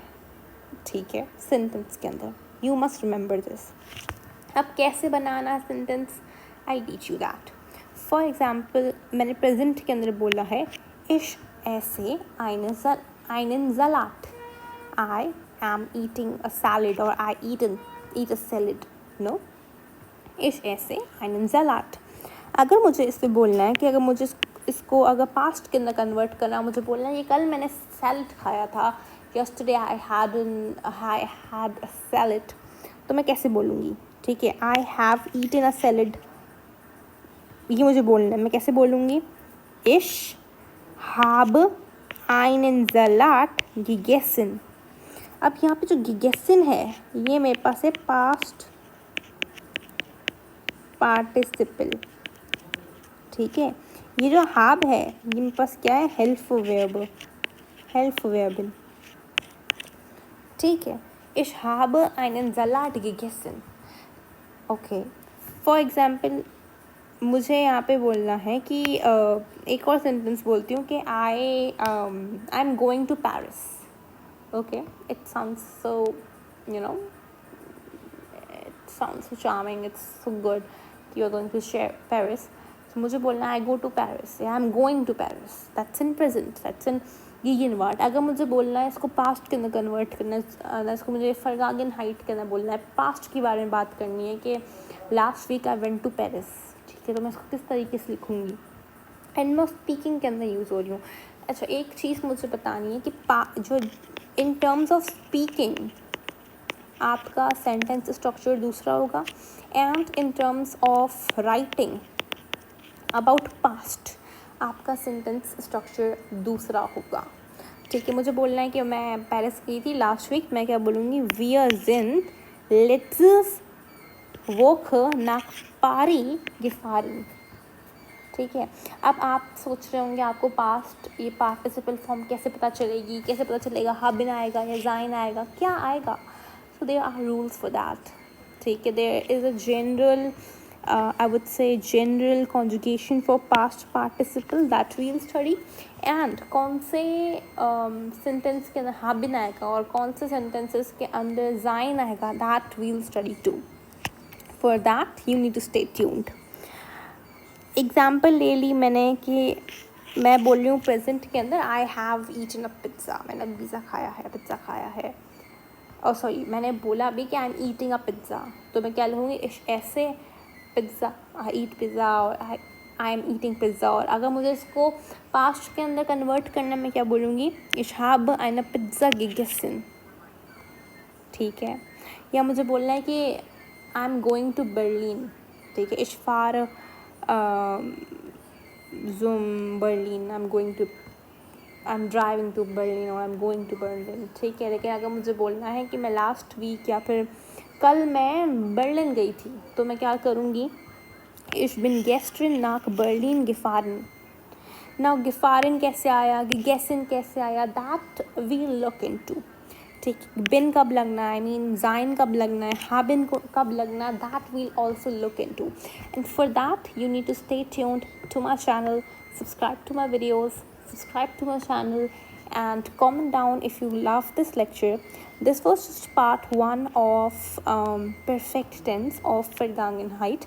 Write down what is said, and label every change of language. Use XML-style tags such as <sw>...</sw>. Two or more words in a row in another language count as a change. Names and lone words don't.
<hi>ठीक है. सेंटेंस के अंदर</hi> <en>you must remember this.</en> <hi>अब कैसे बनाना है सेंटेंस,</hi> <en>I teach you that. for example</en> <hi>मैंने प्रेजेंट के अंदर बोला है</hi> <de>ich esse einen Salat.</de> <en>I am eating a salad or I eat a salad. No,</en> <de>ich esse einen Salat.</de> <hi>अगर मुझे इससे बोलना है कि अगर मुझे इसको अगर पास्ट के अंदर कन्वर्ट करना, मुझे बोलना है ये कल मैंने सैलड खाया था,</hi> <en>yesterday I had a salad,</en> <hi>तो मैं कैसे बोलूँगी? ठीक है.</hi> <en>I have eaten a salad,</en> <hi>ये मुझे बोलना है. मैं कैसे बोलूँगी?</hi> <de>Ich habe einen Salat gegessen.</de> <hi>अब यहाँ पे जो gegessen है ये मेरे पास है पास्ट पार्टिसिपल. ठीक है. ये जो have है ये मेरे पास क्या है?</hi> <en>helpful verb, helpful verb.</en> <hi>ठीक है.</hi> <de>Ich habe einen Salat gegessen.</de> <en>okay. for example</en> <hi>मुझे यहाँ पे बोलना है कि एक और सेंटेंस बोलती हूँ कि</hi> <en>I am going to Paris. Okay, it sounds so, you know, it sounds so charming, it's so good. You are going to share Paris. So</en> <hi>मुझे बोलना है</hi> <en>I go to Paris, या I'm going to Paris. That's in present, that's in गिगिन वर्ड.</en> <hi>अगर मुझे बोलना है इसको पास्ट के अंदर कन्वर्ट करना है, इसको मुझे फरगागिन हाइट के अंदर बोलना है, पास्ट के बारे में बात करनी है कि</hi> <en>last week I went to Paris.</en> <hi>ठीक है, तो मैं इसको किस तरीके से लिखूँगी. एंड मैं स्पीकिंग के अंदर यूज़ हो रही हूँ. अच्छा, एक चीज़ मुझे बतानी है कि जो</hi> <en>in terms of speaking</en> <hi>आपका सेंटेंस स्ट्रक्चर दूसरा होगा,</hi> <en>and in terms of writing about past</en> <hi>आपका सेंटेंस स्ट्रक्चर दूसरा होगा. ठीक है, मुझे बोलना है कि मैं पेरिस गई थी</hi> <en>last week,</en> <hi>मैं क्या बोलूँगी,</hi> <de>wir sind letztes Woche nach Paris gefahren.</de> <hi>ठीक है, अब आप सोच रहे होंगे आपको पास्ट ये पार्टिसिपल फॉर्म कैसे पता चलेगी, कैसे पता चलेगा हाबिन आएगा या जाइन आएगा, क्या आएगा.</hi> <en>so there are rules for that.</en> <hi>ठीक है,</hi> <en>there is a general I would say general conjugation for past participle that we'll study, and</en> <hi>कौन से सेंटेंस के अंदर हाबिन आएगा और कौन से सेंटेंसेस के अंदर जाइन आएगा,</hi> <en>that we'll study too. For that you need to stay tuned.</en> <hi>एग्ज़ाम्पल ले ली मैंने कि मैं बोल रही हूँ प्रेजेंट के अंदर</hi> <en>I have eaten a pizza,</en> <hi>मैंने पिज़्ज़ा खाया है. और सॉरी, मैंने बोला अभी कि</hi> <en>I am eating a pizza,</en> <hi>तो मैं क्या लूँगी, ऐसे पिज़्ज़ा,</hi> <en>I eat pizza</en> <hi>और</hi> <en>I am eating pizza.</en> <hi>और अगर मुझे इसको पास्ट के अंदर कन्वर्ट करना, मैं क्या बोलूँगी,</hi> <de>ich habe eine Pizza gegessen.</de> <hi>ठीक है, या मुझे बोलना है कि</hi> <en>I am going to Berlin.</en> <hi>ठीक है,</hi> <de>ich fahre zum Berlin,</de> <en>I'm driving to Berlin or I'm going to Berlin.</en> <hi>ठीक है, लेकिन अगर मुझे बोलना है कि मैं</hi> <en>last week</en> <hi>या फिर कल मैं बर्लिन गई थी, तो मैं क्या करूँगी,</hi> <de>ich bin gestern nach Berlin gefahren.</de> <hi>Now gefahren कैसे आया, gegessen कैसे आया,</hi> <en>that we'll look into.</en> <hi>ठीक, बिन कब लगना है,</hi> <en>I mean</en> <hi>जाइन कब लगना है, हाबिन को कब लगना है,</hi> <en>that we'll also look into. and for that you need to stay tuned to my channel, subscribe to my videos, subscribe to my channel, and comment down if you love this lecture. This was just part 1 of perfect tense of Vergangenheit.</en>